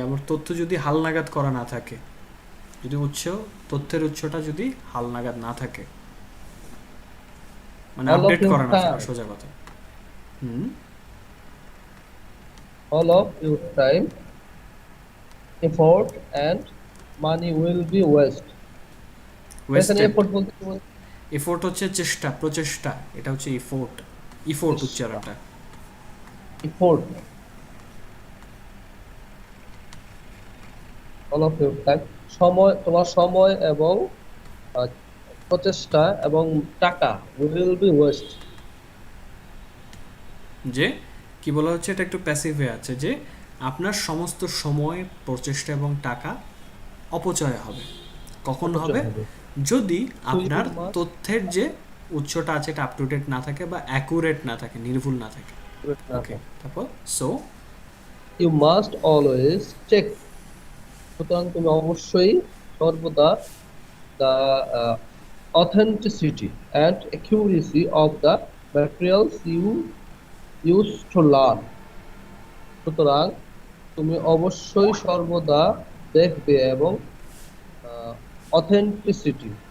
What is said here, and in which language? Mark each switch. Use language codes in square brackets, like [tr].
[bn] আমার তথ্য যদি হালনাগাদ করা না থাকে, যদি তথ্যের উৎসটা যদি হালনাগাদ না থাকে, মানে আপডেট করা না থাকে, সোজা কথা। [en] all of your time, effort and money will be waste. [bn] effort বলতে কি বলতে? এফোর্ট হচ্ছে চেষ্টা, প্রচেষ্টা, এটা হচ্ছে ইফোর্ট উচ্চারণটা। [en] effort, all of your time, [bn] তোমার সময় এবং প্রচেষ্টা এবং টাকা [en] will be waste. [bn] যে কি বলা হচ্ছে, এটা একটু প্যাসিভে আছে যে আপনার সমস্ত সময়, প্রচেষ্টা এবং টাকা অপচয় হবে। কখন হবে? যদি আপনার তথ্যের যে উৎসটা আছে এটা আপ টু ডেট না থাকে বা অ্যাকুরেট না থাকে, নির্ভুল না থাকে। ওকে, তারপর so [en] you must always check, [bn] সুতরাং তুমি অবশ্যই সর্বদা [en] the authenticity and accuracy of the materials you use to learn. [bn] সুতরাং তুমি অবশ্যই সর্বদা দেখবে এবং অথেন্টিসিটি,